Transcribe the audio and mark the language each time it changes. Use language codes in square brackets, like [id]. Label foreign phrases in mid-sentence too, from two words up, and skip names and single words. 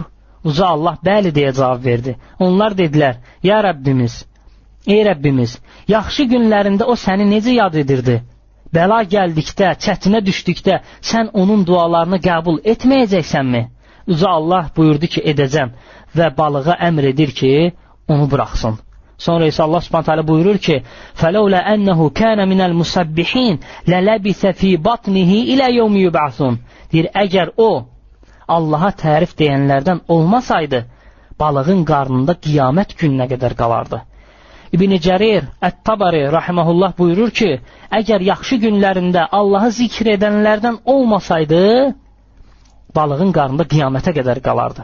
[az] Uca Allah bəli deyə cavab verdi. Onlar dedilər, ya Rəbbimiz, ey Rəbbimiz, yaxşı günlərində o səni necə yad edirdi? Bəla gəldikdə, çətinə düşdükdə sən onun dualarını qəbul etməyəcəksənmi? Uca Allah buyurdu ki, edəcəm və balığa əmr edir ki, onu buraxsın. Sonra isə Allah [ar] سبحانه وتعالى [az] buyurur ki, [ar] فَلَوْلَا أَنَّهُ كَانَ مِنَ الْمُسَبِّحِينَ لَلَبِثَ فِي بَطْنِهِ إِلَى يَوْمِ يُبْعَثُونَ. [az] Deyir, əgər o Allaha tərif deyənlərdən olmasaydı, balığın qarnında qiyamət gününə qədər qalardı. İbn-i Cərir Ət-Tabari rahimehullah buyurur ki, əgər yaxşı günlərində Allahı zikr edənlərdən olmasaydı, balığın qarnında qiyamətə qədər qalardı.